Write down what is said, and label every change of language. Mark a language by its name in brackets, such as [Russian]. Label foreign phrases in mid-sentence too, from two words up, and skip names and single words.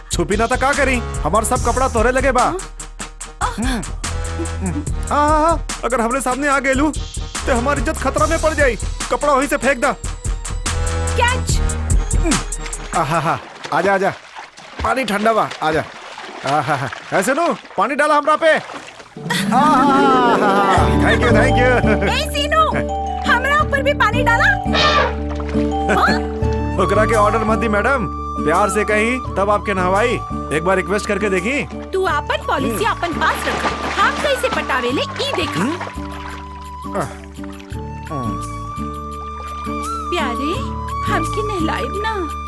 [Bhojpuri] छुपी ना था का करी, हमार सब कपड़ा तोरे लगे बा। अगर हमरे सामने आ गेलू तो हमारी इज्जत खतरा में पड़ जाई। कपड़ा वहीं से फेंक दा। कैच। आजा आजा, पानी ठंडा बा, आजा। ऐसे नो पानी डाला हमरा पे। [English] thank you thank you. [Bhojpuri] ए सीनू, हमरा ऊपर भी पानी डाला। ओकरा के ऑर्डर मत दी मैडम, प्यार से कही तब आपके नहवाई। एक बार रिक्वेस्ट करके देखी। तू अपन पॉलिसी अपन पास रखा, हम कैसे पटावेले ई देखा। प्यारे, हमके नहलाइब ना।